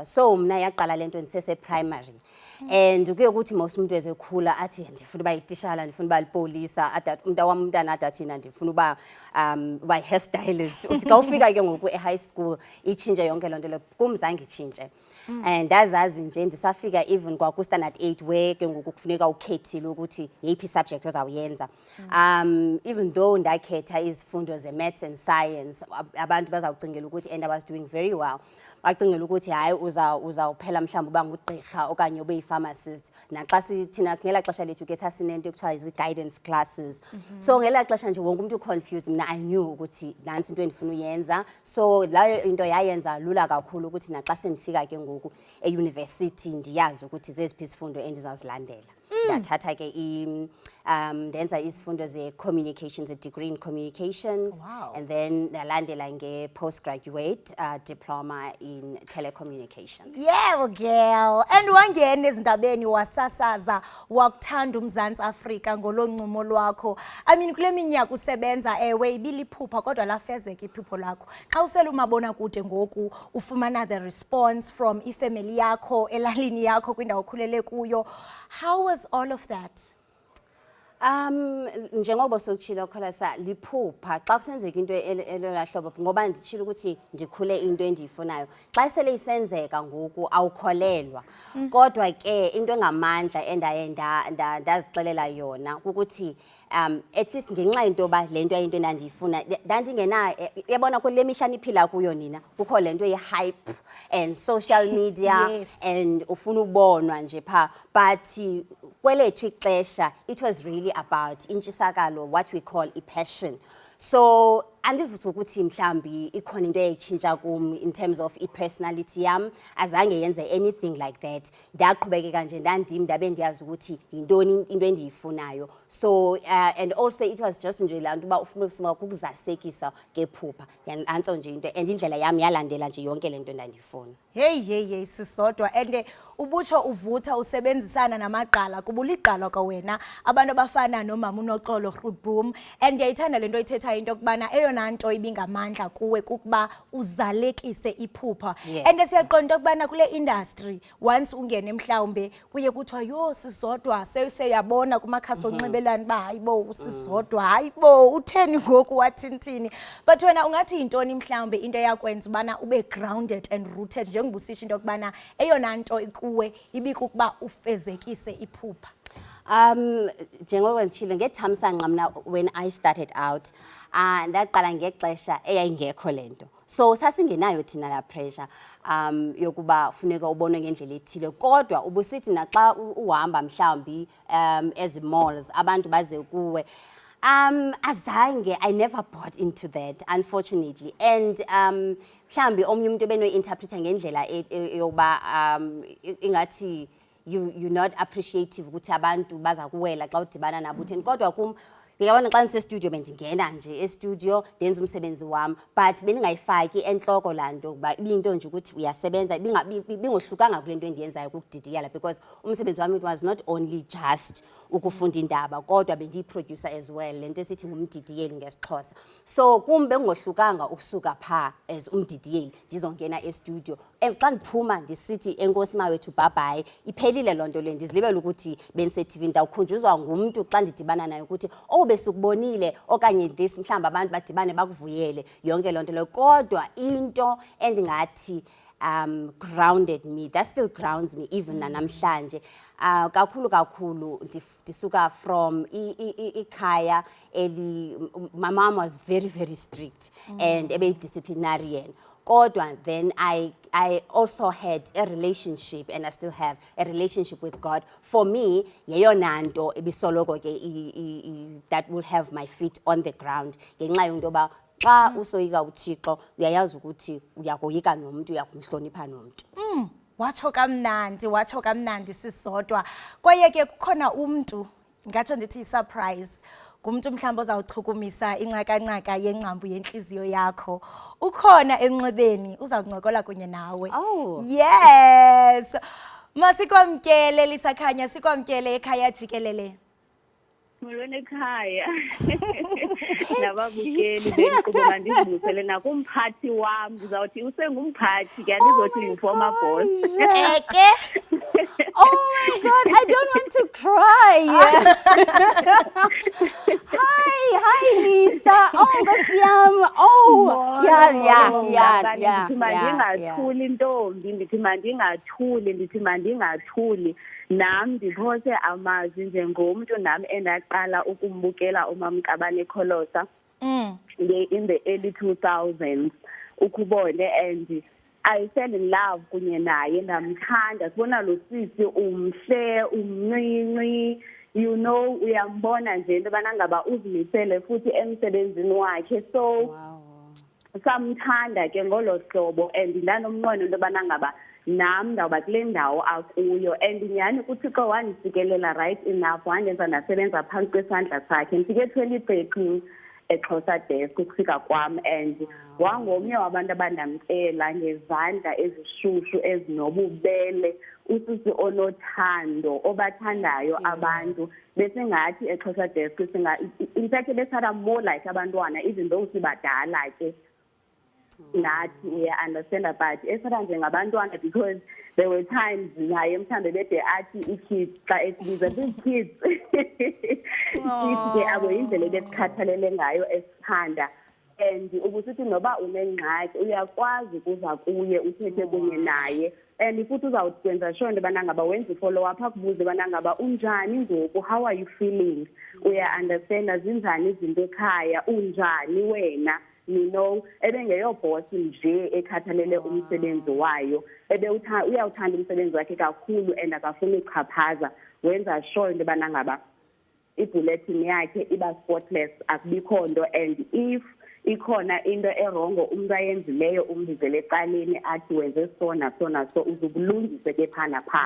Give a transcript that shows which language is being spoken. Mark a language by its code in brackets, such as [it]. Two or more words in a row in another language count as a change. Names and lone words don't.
[xh] So mina yaqala lento ndisese [en] primary and [xh] kuye ukuthi most umuntu ezekhula athi ndifuna uba yitishala, ndifuna uba lipolisa, umntana athi thina ndifuna uba hairstylist. Xa ufika ke ngoku e- [en] high school [xh] itshintshe yonke loo nto leyo, kumzange itshintshe. And ndazazi nje ndisafika even kwaku [en] standard 8 where [xh] ke ngoku kufuneka ukhethile ukuthi yiphi subject ozawuyenza. [en] Even though [xh] ndakhetha izifundo ze- [en] maths and science, [xh] abantu bazawucingela ukuthi [en] and I was doing very well. [xh] Bacingela ukuthi hayi uzawuphela mhlawumbe uba ngugqirha okanye ube yi-pharmacist. Naxa sithina ngela xesha lethu ke sasinento ekuthiwa izi-guidance classes. So ngela xesha nje wonke umuntu confused, mina [en] I knew [xh] ukuthi nansi into endifuna uyenza. So layo into yayenza lula kakhulu ukuthi naxa sendifika ke ngoku e-university ndiyazi ukuthi zeziphi izifundo endizazilandela. Ndathatha ke ndenza izifundo ze-communications, [en] a degree in communications. [xh] Wow. And then ndalandela nge- [en] postgraduate diploma in telecommunications. Yeah, girl. [xh] And wangena ezindabeni wasasaza wakuthanda uMzantsi Afrika ngoloncumo lwakho. I mean kule minyaka usebenza ewe ibiliphupha kodwa lafezeka iphupho lakho. Xa usele umabonakude ngoku ufumana [en] the response from [xh] ifamily yakho elalini yakho kwindawo okhulele kuyo. [en] How was all of that? [xh] Njengoba sokutshilo Kholosa liphupha xa kusenzeka into elolahlobo ngoba nditshilo ukuthi ndikhule into endiyifunayo. Xa sele isenzeka ngoku awukholelwa. Kodwa ke into engamandla endaye ndazixelela yona ukuthi [en] at least [xh] ngenxa into ba lento ayinto endandiyifuna ndandingena yabona kule mihla niphila kuyo nina kukho lento ye- [en] hype and social media. [xh] Yes. [en] And [xh] ufuna ubonwa nje pha, [en] but [xh] kwelethu ixesha [en] it was really about intshisakalo, what we call passion. [xh] So andivuthi ukuthi mhlambi ikhona into eyayitshintsha kum [en] in terms of personality [xh] yam, azange yenze [en] anything like that. [xh] Ndaqhubekeka nje ndandim ndabe ndiyazi ukuthi yintoni into endiyifunayo. [en] So and also it was just [xh] nje lanto uba ufuna ukuzasekisa ngephupha yanto nje into and indlela yami yalandela nje yonke lento endandifuna. Hey Sizodwa and ubutsho uvutha usebenzisana namagqala kuba uligqala kwawena abantu abafana nomama uNoxolo Rhubhum and ndiyayithanda lento ithetha into kubana eyona nto ibingamandla kuwe kukuba uzalekise iphupha. Yes. And siyaqonda ukubana kule industry once ungene mhlawumbe kuye kuthiwa yo Sizodwa seyabona kumakhasi onxibelelwano ba hayibo uSizodwa hayibo utheni ngoku wathintini, but wena ungathi intoni mhlawumbe into yakwenza ubana ube [en] grounded and rooted [xh] njengobusisho into kubana eyona nto kuwe ibikukuba ufezekise iphupha? Njengoba nditshilo ngethamsanqa mna [en] when I started out [xh] ndaqala ngexesha eyayingekho lento. So sasingenayo thina la pressure yokuba funeka ubone ngendlela ethile, kodwa ubusithi naxa uhamba mhlawumbi ezi malls abantu baze kuwe. Azange, [en] I never bought into that, unfortunately. [xh] And mhlawumbi omnye umuntu ebenoyi-interpreta ngendlela yokuba ingathi [en] you're not appreciative [xh] ukuthi abantu baza kuwela xa udibana nabo utheni, kodwa kum uyabona xa ndisestudio bendingena nje estudio ndenza umsebenzi wami, but bendingayifaki entloko laa nto ukuba ibiyinto nje ukuthi uyasebenza, ibingohlukanga kule nto endiyenzayo kukudidiyela, because umsebenzi wami [en] was not only just [xh] ukufunda iindaba, kodwa bendiyi-producer [en] as well, [xh] le nto esithi ngumdidiyeli ngesiXhosa. So kum bengohlukanga ukusuka phaa as umdidiyeli ndizongena estudio. Xa ndiphuma ndisithi enkosi mawethu bye-bye, iphelile loo nto le, ndizilibele ukuthi bendiseTV. Ndawukhunjuzwa ngumntu xa ndidibana naye ukuthi besikubonile okanye this mhlawumbi abantu badibane bakuvuyele yonke loo nto leyo, kodwa into endingathi [en] grounded me, that still grounds me even [xh] nanamhlanje, kakhulu ndisuka from ikhaya [en] my mom was very strict and disciplinarian. Kodwa then I also had a relationship, and I still have a relationship with God. For me, [xh] yeyona nto ebisoloko ke [en] that will have my feet on the ground. [xh] Ngenxa yento yoba xa usoyika uThixo uyayazi ukuthi uyakoyika nomuntu, uyakumhlonipha nomuntu. Watsho kamnandi sisodwa. Kwaye ke kukhona umntu, ngatsho ndithi surprise, ngumntu mhlawumbi ozawuchukumisa inqakanqaka yengcambu yentliziyo yakho. Ukhona enxebeni, uzawuncokola kunye nawe. Oh. Yes. Masikwamkele Lisakhanya, sikwamkele ekhaya jikelele. Molweni ekhaya. Nababukeli benkqubo mandizibusele nakumphathi wam, ndizawuthi usengumphathi ke andizothi yi- [en] former boss. Oh my God, I don't want to cry. [xh] Hi Lisa. Oh, Nkosi yam. [en] Oh, yeah. [xh] Mandingathuli ntombi, ndithi mandingathuli. Nam ndiphose amazwi njengomntu nam endaqala ukumbukela uMamQabane Kholosa [en] in the early 2000s, [xh] ukubone, [en] and I fell in love [xh] kunye naye, ndamthanda. Sibona lo sisi umhle, umncinci, [en] you know, [xh] uyambona nje into yobana ngaba uzimisele futhi emsebenzini wakhe. So samthanda ke ngolo hlobo, and ndanomnqweno into yobana ngaba nam ndawuba kule ndawo akuyo. And nyhani uThixo wandisikelela [en] right enough, [xh] wandenza ndasebenza phantsi kwesandla sakhe. Ndifike 2013 eXhosa Desk ukufika kwam, and wangomnye wabantu abandamkela ngezandla ezishushu ezinobubele, usisi onothando, obathandayo abantu. Besingathi eXhosa Desk [en] in fact [xh] besithatha [en] more like [xh] abantwana, even though sibadala ke nathi uya-understand, but esithatha njengabantwana, [en] because there were times [xh] naye mhlawumbe bede athi i-kids xa esibiza ii-kids. Kids ke abo yindlela ebesikhathalele ngayo esithanda. And ubusithi noba unengxaki uyakwazi ukuza kuye uthethe kunye naye, and futhi uzawukwenza sure into yobana ngaba wenza i- [en] follow up, [xh] akubuze ubana ngaba unjani ngoku, [en] how are you feeling, [xh] uya-understanda zinjani izinto ekhaya, unjani wena, [en] you know. [xh] Ebengeyobhosi nje ekhathalele umsebenzi wayo, uyawuthanda umsebenzi wakhe kakhulu and akafuni ukuchaphaza. Wenza sure into yobana ngaba ibulletin yakhe iba spotless, akubikho nto, [en] and if [xh] ikhona into erongo umuntu ayenzileyo umbizele ecaleni athi wenze so naso uzukulungise ke phana pha.